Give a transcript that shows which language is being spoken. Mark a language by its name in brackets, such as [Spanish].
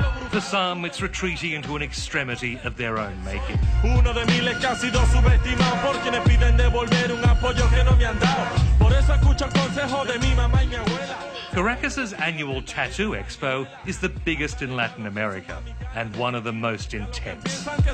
[English] For some, it's retreating into an extremity of their own making. [Spanish] Uno de miles que ha sido subestimado por quienes piden devolver un apoyo que no me han dado. Por eso escucho el consejo de mi mamá y mi abuela. [English] Caracas's annual Tattoo Expo is the biggest in Latin America and one of the most intense.